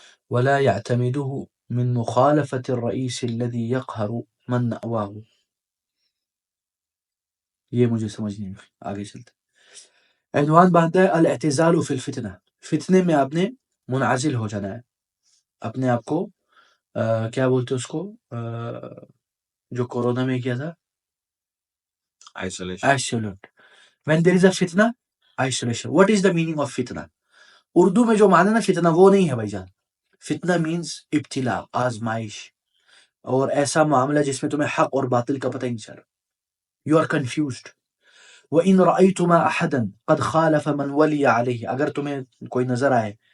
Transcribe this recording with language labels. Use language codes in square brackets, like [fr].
[ar] ولا يعتمده من مخالفة الرئيس الذي يقهر من نأواه، [ur] یہ مجھے سمجھ نہیں آئی، آگے چلتے۔ عنوان باندھتا ہے [ar] الاعتزال فی الفتنہ، [ur] فتنے میں آپ نے منعزل ہو جانا ہے، اپنے آپ کو کیا بولتے اس کو، جو کورونا میں کیا تھا، isolate. [en] When there is a fitna, isolation. What is the meaning of fitna؟ [ur] Urdu میں جو معنی نا فتنہ وہ نہیں ہے بھائی جان، فتنہ means ابتلا، آزمائش، اور ایسا معاملہ جس میں تمہیں حق اور باطل کا پتہ ہی نہیں چل رہا، [en] you are confused۔ [ar] وَإِن رَأَيْتُمَا أَحَدًا قَدْ خَالَفَ مَنْ وَلِيَ عَلَيْهِ، [ur] اگر تمہیں کوئی نظر آئے